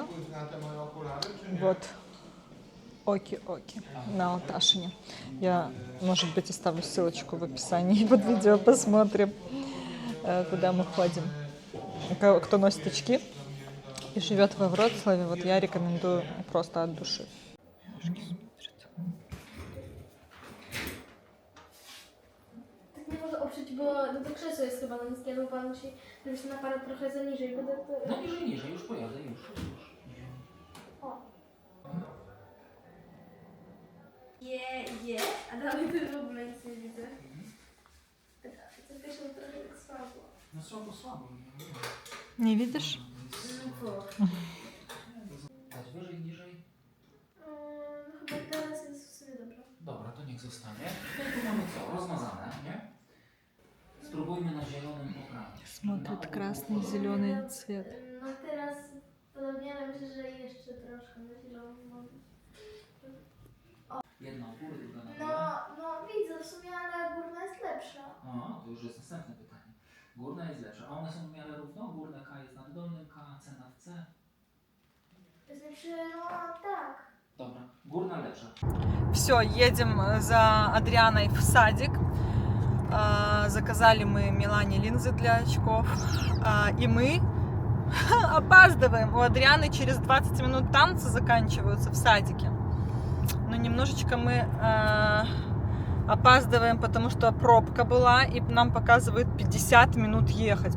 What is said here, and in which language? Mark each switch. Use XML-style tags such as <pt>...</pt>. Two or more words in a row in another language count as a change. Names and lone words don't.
<ru>Вот. Оки-оки на Алташине. Я, может быть, оставлю ссылочку в описании под видео, посмотрим, куда мы ходим. Кто носит очки и живет во Вроцлаве, вот я рекомендую просто от души.</ru> <pl>Tak nie mogę oprzeć, bo no to krzesło jest chyba na niskie, no pan musi zrobić ten aparat trochę za niżej, bo to... No niżej, już pojadę, już. Je, a dalej to w ogóle nic nie widzę. Tak, to też trochę tak słabo. No słabo.</pl> <ru>Не видишь?</ru> <pl>Dać wyżej, niżej? No chyba teraz jest w sumie dobrze. Dobra, to niech zostanie. No i tu mamy co? Rozmazane, nie? Spróbujmy na zielonym poprawić.</pl> <ru>Смотрит красный, зеленый цвет.</ru> <pl>No teraz podobnie, ale myślę, że jeszcze troszkę na zielono może. Jedna u góry, druga na No, dole. no widzę w sumie, ale górna jest lepsza. O, to już jest następne pytanie. Górna jest lepsza. A one są w miarę równo? Górne K jest nad dolnym K, C nad C. To znaczy, no tak. Dobra, górna lepsza.</pl> <ru>Все, едем за Адрианой в садик. Заказали мы Милане линзы для очков. И мы опаздываем. У Адрианы через 20 минут танцы заканчиваются в садике. Но немножечко мы опаздываем, потому что пробка была, и нам показывают 50 минут ехать.</ru>